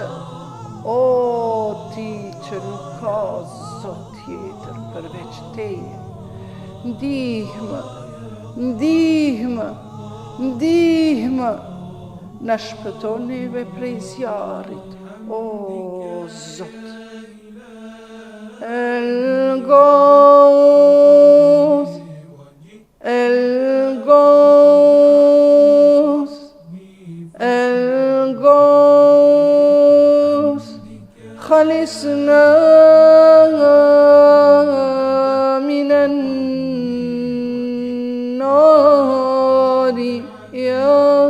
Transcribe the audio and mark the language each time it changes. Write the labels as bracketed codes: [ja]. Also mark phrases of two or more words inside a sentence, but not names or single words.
[sq] O ti që nuk ka zot tjetër përveç teje, ndihmë, ndihmë, ndihmë, na shpëton neve prej zjarrit, o Zot. [ar] الغوث، الغوث، الغوث، خلصنا من النار يا